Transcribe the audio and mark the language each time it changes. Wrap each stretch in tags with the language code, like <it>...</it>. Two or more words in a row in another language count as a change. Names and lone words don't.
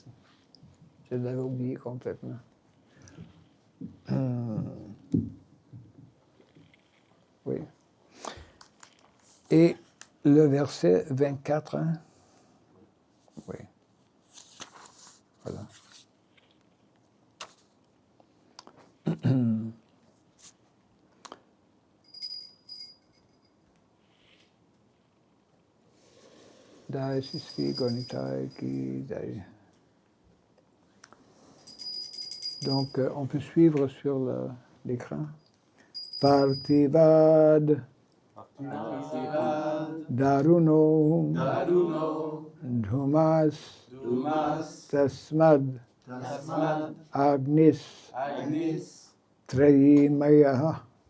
<fr>Je l'avais oublié complètement. Oui. Et le verset 24, hein? Oui. Voilà.</fr> <hi>Jai Shri Gaunitai ki jai.</hi> <fr>Donc, on peut suivre sur l'écran.</fr> <sa>Partivad. Daruno. Dhumas. Tasmad. Agnis. Trayimaya.</sa>